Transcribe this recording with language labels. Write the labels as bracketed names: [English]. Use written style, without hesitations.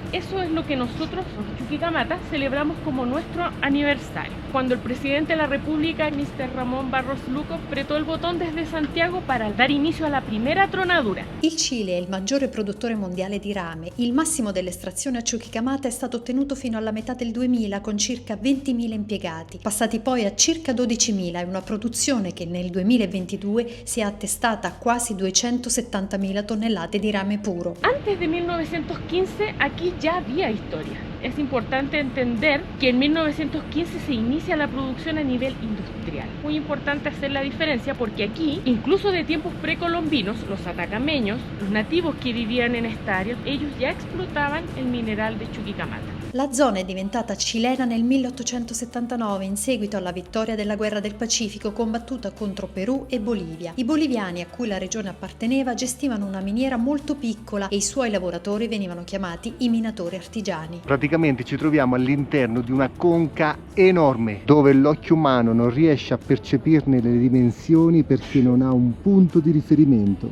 [Spanish] Eso es lo que nosotros, los Chuquicamata, celebramos como nuestro aniversario. Cuando el presidente de la República, Mr. Ramón Barros Luco, apretó il botón desde Santiago para dar inicio [Italian] alla prima [Spanish] tronadura. [Italian] Il Cile è il maggiore produttore mondiale di rame. Il massimo dell'estrazione a Chuquicamata è stato ottenuto fino alla metà del 2000 con circa 20.000 impiegati, passati poi a circa 12.000 e una produzione che nel 2022 si è attestata a quasi 270.000 tonnellate di rame puro. [Spanish] Antes de 1915 aquí ya había historia. Es importante entender que en 1915 se inicia la producción a nivel industrial. Muy importante hacer la diferencia porque aquí, incluso de tiempos precolombinos, los atacameños, los nativos que vivían en esta área, ellos ya explotaban el mineral de Chuquicamata. [Italian] La zona è diventata cilena nel 1879 in seguito alla vittoria della guerra del Pacifico combattuta contro Perù e Bolivia. I boliviani a cui la regione apparteneva gestivano una miniera molto piccola e i suoi lavoratori venivano chiamati i minatori artigiani. Praticamente ci troviamo all'interno di una conca enorme dove l'occhio umano non riesce a percepirne le dimensioni perché non ha un punto di riferimento.